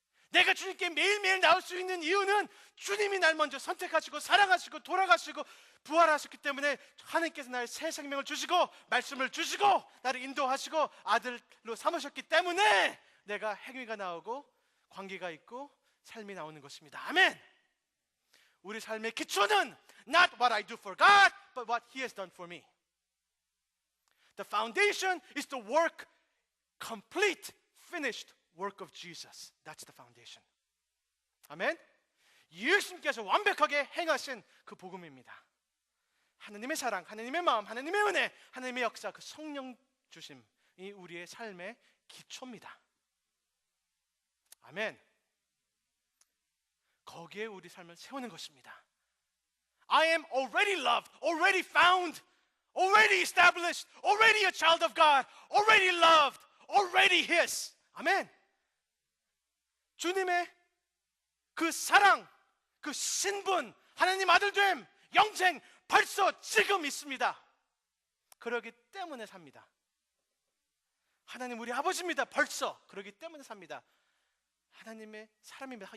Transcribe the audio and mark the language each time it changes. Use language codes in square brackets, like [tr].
[ko] 내가 주님께 매일매일 나올 수 있는 이유는 주님이 날 먼저 선택하시고 사랑하시고 돌아가시고 부활하셨기 때문에, 하나님께서 나의 새 생명을 주시고 말씀을 주시고 나를 인도하시고 아들로 삼으셨기 때문에 내가 행위가 나오고 관계가 있고 삶이 나오는 것입니다. 아멘. 우리 삶의 기초는 [en] not what I do for God, but what He has done for me. The foundation is the work, complete, finished work of Jesus. That's the foundation. 아멘. [ko] 예수님께서 완벽하게 행하신 그 복음입니다. 하나님의 사랑, 하나님의 마음, 하나님의 은혜, 하나님의 역사, 그 성령 주심이 우리의 삶의 기초입니다. 아멘. 거기에 우리 삶을 세우는 것입니다. [en] I am already loved, already found, already established, already a child of God, already loved, already His. [ko] 아멘. 주님의 그 사랑, 그 신분, 하나님 아들됨, 영생 벌써 지금 있습니다. 그러기 때문에 삽니다. 하나님 우리 아버지입니다. 벌써 그러기 때문에 삽니다. 하나님의 사람입니다.